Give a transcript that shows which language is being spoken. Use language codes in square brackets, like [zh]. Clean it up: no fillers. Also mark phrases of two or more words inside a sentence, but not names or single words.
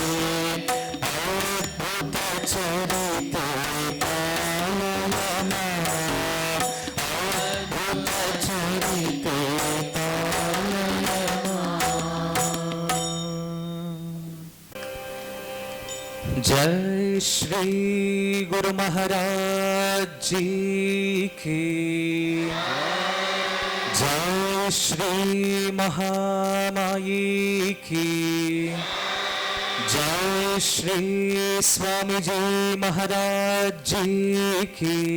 [sa] अद्भुत चरिते पालय माम् अद्भुत चरिते पालय माम् [hi] जय श्री गुरु महाराज जी की जय श्री महामाई की जय श्री स्वामी जी महाराज जी की